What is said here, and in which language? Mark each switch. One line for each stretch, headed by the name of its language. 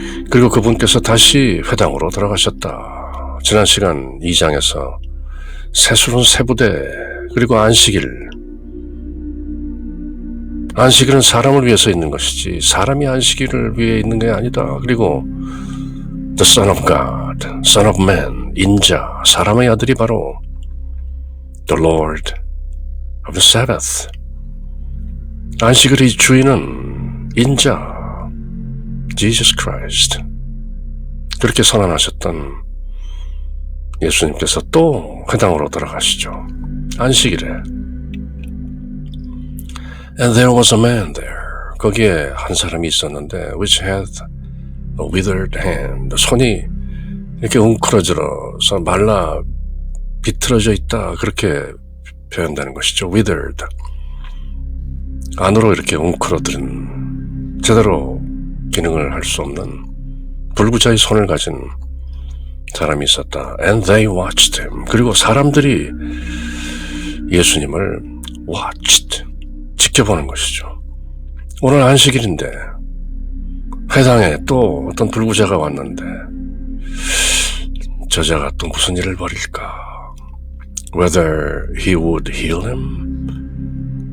Korean: 그리고 그분께서 다시 회당으로 들어가셨다. 지난 시간 2장에서 세수른 세부대, 그리고 안식일은 사람을 위해서 있는 것이지 사람이 안식일을 위해 있는 게 아니다.
English: 그리고 The Son of God, Son of Man, 인자,
Korean: 사람의 아들이 바로
English: The Lord of the Sabbath,
Korean: 안식일의 주인은 인자,
English: Jesus Christ.
Korean: 그렇게 선언하셨던 예수님께서 또 회당으로 들어가시죠. 안식일에.
English: And there was a man there.
Korean: 거기에 한 사람이 있었는데
English: which had a withered hand.
Korean: 손이 이렇게 웅크러져서 말라 비틀어져 있다. 그렇게 표현되는 것이죠.
English: withered.
Korean: 안으로 이렇게 웅크러뜨린, 제대로 기능을 할 수 없는 불구자의 손을 가진 사람이 있었다.
English: And they watched him.
Korean: 그리고 사람들이 예수님을 watched, 지켜보는 것이죠. 오늘 안식일인데 회당에 또 어떤 불구자가 왔는데 저자가 또 무슨 일을 벌일까?
English: Whether he would heal him?